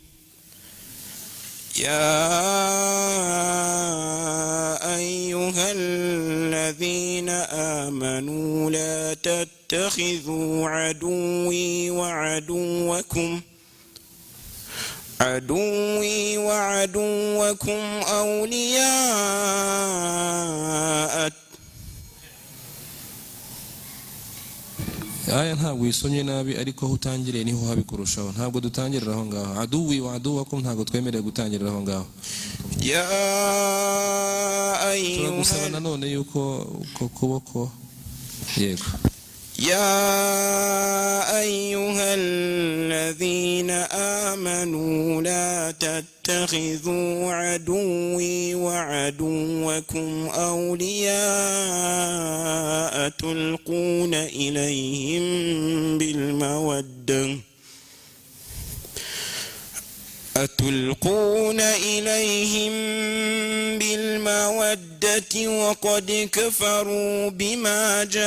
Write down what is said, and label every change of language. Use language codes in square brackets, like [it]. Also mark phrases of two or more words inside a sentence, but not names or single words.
[ar] يا أيها الذين آمنوا لا تتخذوا عدوي وعدوكم أولياء [rw] aya ntabwo yisomye nabi ariko aho utangiriye niho habi kurushaho ntabwo dutangirira aho ngaho [ar] عدوي وعدوكم [rw] ntabwo twemerewe gutangirira aho ngaho turagusaba nanone yuko uko kuboko yego [ar] يا أيها الذين آمنوا لا تتخذوا عدوي وعدوكم أولياء تلقون إليهم بالمودة وقد كفروا بما